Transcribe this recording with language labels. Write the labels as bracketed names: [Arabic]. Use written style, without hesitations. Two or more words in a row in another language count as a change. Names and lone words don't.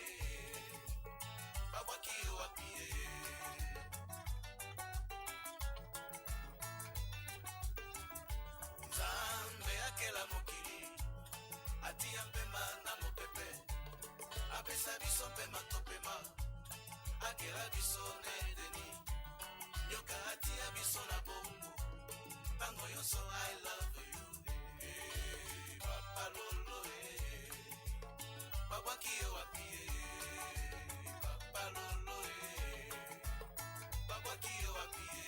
[Lingala] babwaki yo wapi Nzambe akela mokili atia pema na mopepe apesa biso pema topema akela biso na edeni nyoka atia biso na bongo ntango nyonso [English] I love you [Lingala] Papa Lolo babwaki yo wapi Papa Lolo babwaki yo wapi